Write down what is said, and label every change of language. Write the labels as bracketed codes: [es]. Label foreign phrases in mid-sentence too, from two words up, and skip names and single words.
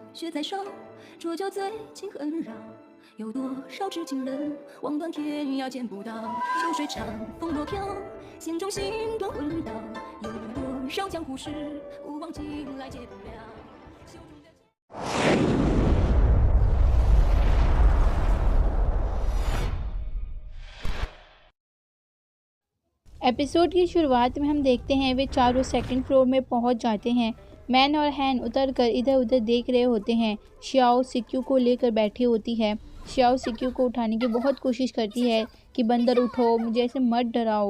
[zh] 在手，浊酒醉情很扰。有多少痴情人，望断天涯见不到。秋水长，风落飘，心中星断魂倒。有多少江湖事，不忘情来解不了。袖中的 [hi] एपिसोड की शुरुआत में हम देखते हैं वे चारों [en] second floor [hi] में पहुंच जाते हैं। मैन और हैन उतर कर इधर उधर देख रहे होते हैं। श्याओ सिक्यू को लेकर बैठी होती है। श्याओ सिक्यू को उठाने की बहुत कोशिश करती है कि बंदर उठो, मुझे ऐसे मत डराओ।